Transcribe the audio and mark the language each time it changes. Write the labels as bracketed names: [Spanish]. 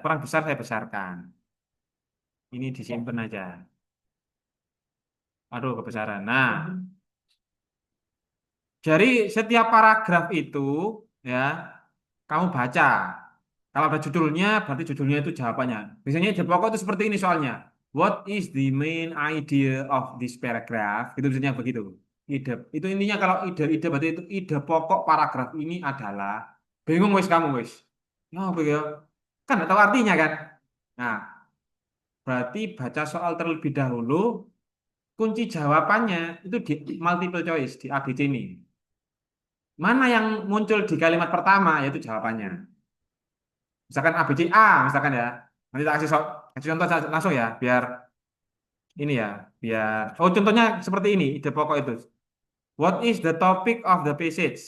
[Indonesian] Kurang besar saya besarkan. Ini disimpan aja. Aduh, kebesaran. Nah, dari setiap paragraf itu ya, kamu baca. Kalau ada judulnya, berarti judulnya itu jawabannya. Biasanya ide pokok itu seperti ini soalnya. [English] What is the main idea of this paragraph? [Indonesian] Itu biasanya begitu. Ide itu intinya kalau ide berarti itu ide pokok paragraf ini adalah bingung wis kamu wis. Ya, apa ya? Kan nggak tahu artinya kan? Nah, berarti baca soal terlebih dahulu, kunci jawabannya itu di multiple choice di ABC ini. Mana yang muncul di kalimat pertama yaitu jawabannya. Misalkan ABC A, misalkan ya. Nanti tak kasih contoh langsung ya, biar ini ya, biar. Oh, contohnya seperti ini, ide pokok itu. [English] What is the topic of the passage?